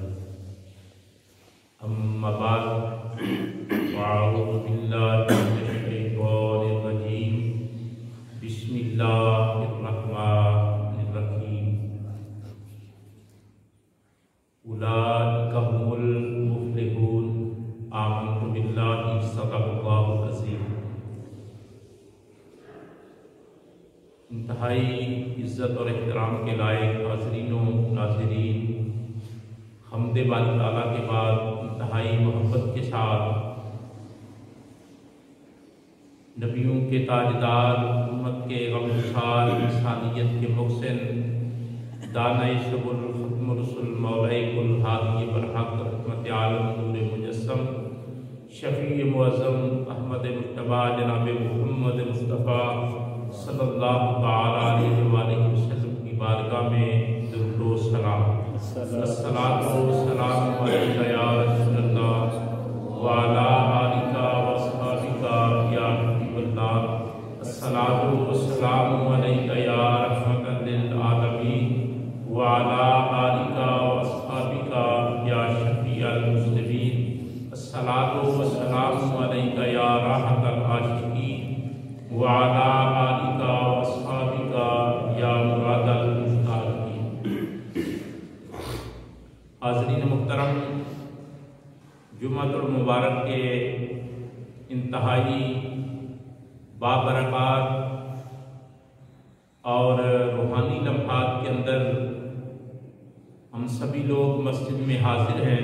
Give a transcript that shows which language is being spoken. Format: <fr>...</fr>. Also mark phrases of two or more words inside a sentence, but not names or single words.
<ar>أما بعد فأعوذ بالله من الشيطان الرجيم. بسم الله الرحمن الرحيم. أولئك هم المفلحون. آمنت بالله صدق الله العظيم.</ar> <hi>इंतहाई इज़्ज़त और एहतराम के लायक हाज़रीन व नाज़रीन, हम्दे बारी ताला के बाद इंतहाई मोहब्बत के साथ नबियों के ताजदार, उम्मत के गमगुसार, इंसानियत के मुहसिन, दानाए सबुल</hi> <ar>ختم الرسل,</ar> <hi>मौलाए कुल, हादी बरहक़, रहमत आलम, नूर मुजस्सम, शफ़ी मुअज़्ज़म अहमद मुज्तबा जनाब मुहम्मद मुस्तफ़ा</hi> <ar>صلى الله تعالى عليه وسلم</ar> <hi>की बारगाह में दुरूद व सलाम।</hi> <ar>الصلاة والسلام عليك يا رسول الله وعلى آلك وأصحابك يا حبيب الله. الصلاة والسلام عليك يا رحمة للعالمين وعلى آلك وأصحابك يا شفيع المذنبين. الصلاة والسلام عليك يا راحة العاشقين وعلى آلك وأصحابك يا مراد المشتاقين.</ar> <hi>हाज़रीन मुहतरम, जुम्मतुल मुबारक के इंतहाई बाबरकत और रूहानी लम्हात के अंदर हम सभी लोग मस्जिद में हाजिर हैं।</hi>